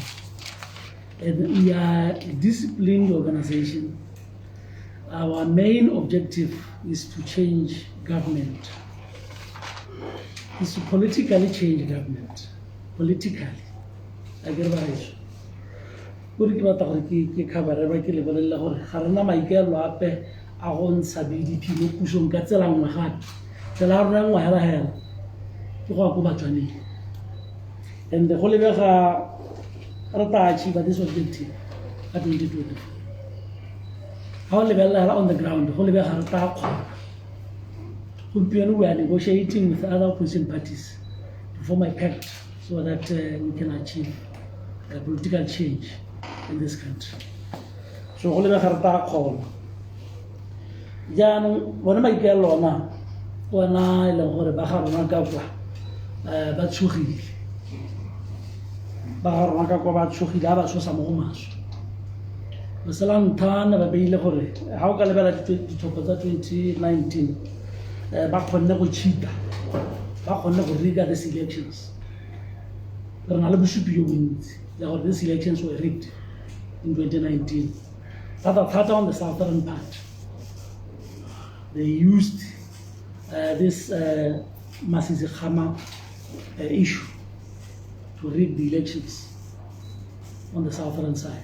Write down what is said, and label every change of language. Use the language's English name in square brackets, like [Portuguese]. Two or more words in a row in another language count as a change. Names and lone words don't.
[English] And we are a disciplined organization. Our main objective is to change government. Is to politically change government. Politically. I get what it. [Tswana] BDP mo pusong ka tsela nngwe gape tsela rona nngwe hela hela ke go go batswaneng [English] and [Tswana] go lebega re ta [English] achieve this objective at 2024 how lebella on the ground [Tswana] go lebega re ta kgona gompieno [English] we are negotiating with other opposition parties to form a pact so that we can achieve a political change in this country. [Tswana] So go lebega re ta kgona jaanong bona maikelo ona ile gore ba ga rona ka kwa ba tshogile ba ga rona ka kwa ba tshogile ba tshosa mo go maswe ba sala nthana ba beile gore ha o ka lebela dithopo tsa 2019 ba kgonne go cheata ba kgonne go riga [English] these elections [Tswana] re na le bosupi jo bontsi le gore [English] these elections were rigged in 2019 that on the southern part. They used this Masisi Khama issue to rig the elections on the southern side.